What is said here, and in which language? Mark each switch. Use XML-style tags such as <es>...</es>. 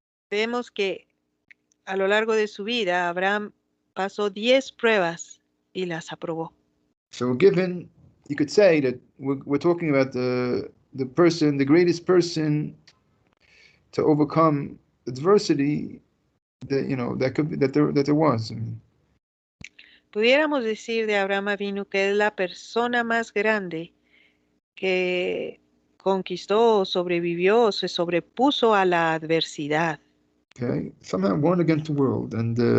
<es>Vemos que a lo largo de su vida, Abraham pasó 10 pruebas y las aprobó.</es> <en>So given, you could say that we're talking about the person, the greatest person to overcome adversity that that could be, that there was.</en> <es>Pudiéramos decir de Abraham Avinu que es la persona más grande que conquistó, sobrevivió, se sobrepuso a la adversidad.</es> <en>Okay, somehow won against the world, and</en>